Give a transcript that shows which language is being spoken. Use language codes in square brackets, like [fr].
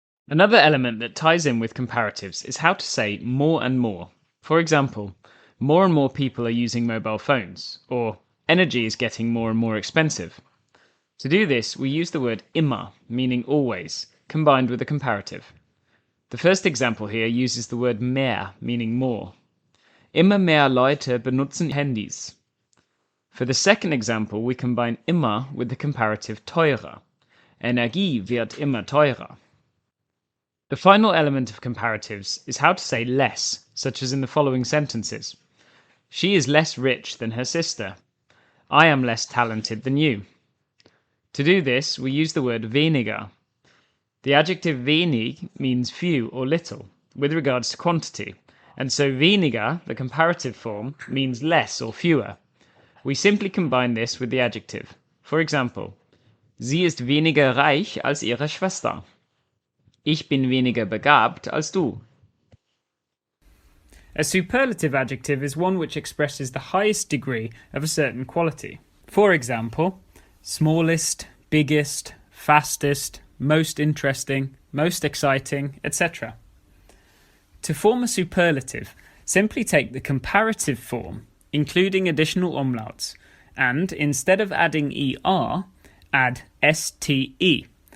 [en] Another element that ties in with comparatives is how to say more and more. For example, more and more people are using mobile phones, or energy is getting more and more expensive. To do this, we use the word immer, meaning always, combined with a comparative. The first example here uses the word mehr, meaning more. [de] Immer mehr Leute benutzen Handys. [en] For the second example, we combine immer with the comparative teurer. [de] Energie wird immer teurer. [en] The final element of comparatives is how to say less, such as in the following sentences. She is less rich than her sister. I am less talented than you. To do this, we use the word weniger. The adjective wenig means few or little, with regards to quantity, and so weniger, the comparative form, means less or fewer. We simply combine this with the adjective. For example, [de] sie ist weniger reich als ihre Schwester. Ich bin weniger begabt als du. [en] A superlative adjective is one which expresses the highest degree of a certain quality. For example, smallest, biggest, fastest, most interesting, most exciting, etc. To form a superlative, simply take the comparative form, including additional umlauts, and instead of adding er, add ste.